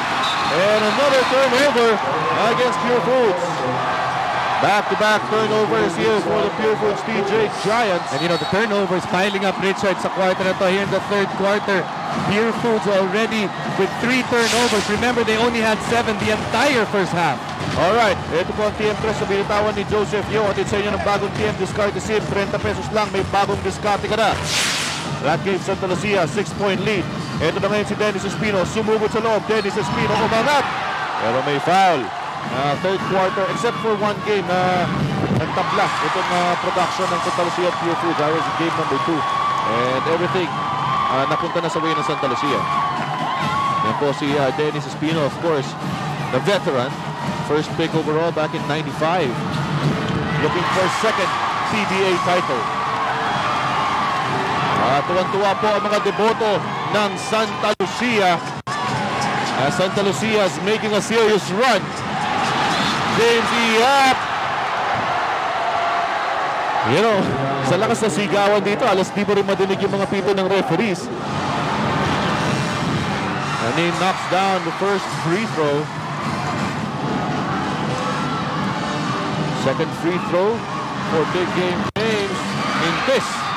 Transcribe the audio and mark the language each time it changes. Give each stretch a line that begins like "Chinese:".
English: And another turnover against Purefoods. Back-to-back turnovers here for the Purefoods TJ Giants. And you know, the turnovers piling up, Richard,
Filipino: sa quarter na to.
English: Here in the third quarter, Purefoods already with 3 turnovers. Remember, they only had 7 the entire first half.
Filipino: Alright, ito po ang TM3 sa binitawan ni Joseph Yo. At sa inyo ng bagong TM Discard SIM, 30 pesos lang, may bagong discard ka na.
English: That gave Santa Lucia 6-point lead.
Filipino: Ito na ngayon si Dennis Espino, sumugod sa loob. Dennis Espino umangat, pero may foul. Third quarter,
English: except for one game
Filipino: na nagtabla itong production ng Santa Lucia at Purefoods.
English: That was game number 2. And everything
Filipino: napunta na sa way ng Santa Lucia. Yan po si
English: Dennis Espino, of course, the veteran. First pick overall back in 95. Looking for second PBA title.
Filipino: Tuwan-tuwa po ang mga deboto ng Santa Lucia.
English: Santa Lucia is making a serious run. James Yap.
Filipino: You know, sa lakas na sigawan dito, alas di mo rin madinig yung mga pito ng referees.
English: And he knocks down the first free throw. Second free throw for big game James in this.